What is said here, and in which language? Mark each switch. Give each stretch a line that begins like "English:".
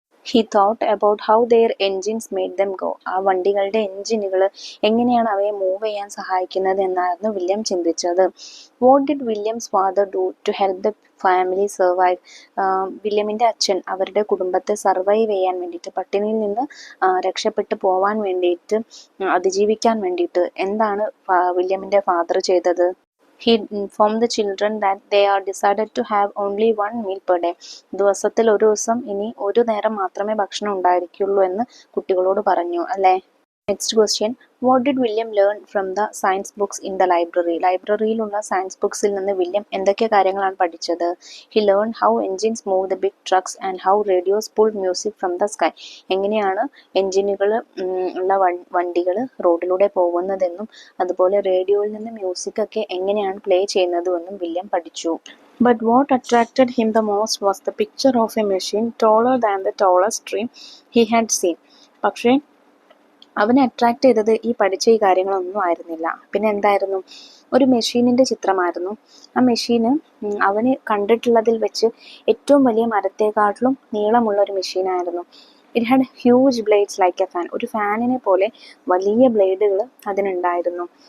English: He thought about how their engines made them go.
Malayalam: ആ വണ്ടികളുടെ എൻജിനുകൾ എങ്ങനെയാണ് അവയെ മൂവ് ചെയ്യാൻ സഹായിക്കുന്നത് എന്നായിരുന്നു വില്യം ചിന്തിച്ചത്.
English: What did William's father do to help the family survive.
Malayalam: വില്യമിൻ്റെ അച്ഛൻ അവരുടെ കുടുംബത്തെ സർവൈവ് ചെയ്യാൻ വേണ്ടിയിട്ട്, പട്ടിണിയിൽ നിന്ന് രക്ഷപ്പെട്ടു പോവാൻ വേണ്ടിയിട്ട്, അതിജീവിക്കാൻ വേണ്ടിയിട്ട് എന്താണ് വില്യമിൻ്റെ ഫാദർ ചെയ്തത്?
English: He informed the children that they are decided to have only one meal per day.
Malayalam: ദിവസത്തിൽ ഒരു ദിവസം ഇനി ഒരു നേരം മാത്രമേ ഭക്ഷണം ഉണ്ടായിരിക്കുള്ളൂ എന്ന് കുട്ടികളോട് പറഞ്ഞു, അല്ലേ?
English: Next question. What did William learn from the science books in the library.
Malayalam: ലൈബ്രറിയിലുള്ള science ബുക്സിൽ നിന്ന് വില്യം എന്തൊക്കെ കാര്യങ്ങളാണ് പഠിച്ചത്?
English: He learn how engines move the big trucks and how radios pull music from the sky.
Malayalam: എങ്ങനെയാണ് എൻജിനുകൾ ഉള്ള വണ്ടികൾ റോഡിലൂടെ പോകുന്നതെന്നും അതുപോലെ റേഡിയോയിൽ നിന്ന് മ്യൂസിക് ഒക്കെ എങ്ങനെയാണ് പ്ലേ ചെയ്യുന്നതെന്നും വില്യം പഠിച്ചു.
English: But what attracted him the most was the picture of a machine taller than the tallest tree he had seen.
Malayalam: പക്ഷേ അവനെ അട്രാക്ട് ചെയ്തത് ഈ പഠിച്ച ഈ കാര്യങ്ങളൊന്നും ആയിരുന്നില്ല. പിന്നെ എന്തായിരുന്നു? ഒരു മെഷീനിൻ്റെ ചിത്രമായിരുന്നു. ആ മെഷീന് അവന് കണ്ടിട്ടുള്ളതിൽ വെച്ച് ഏറ്റവും വലിയ മരത്തെക്കാട്ടിലും നീളമുള്ള ഒരു മെഷീനായിരുന്നു.
English: It had huge blades like a fan.
Malayalam: ഒരു ഫാനിനെ പോലെ വലിയ ബ്ലേഡുകൾ അതിനുണ്ടായിരുന്നു.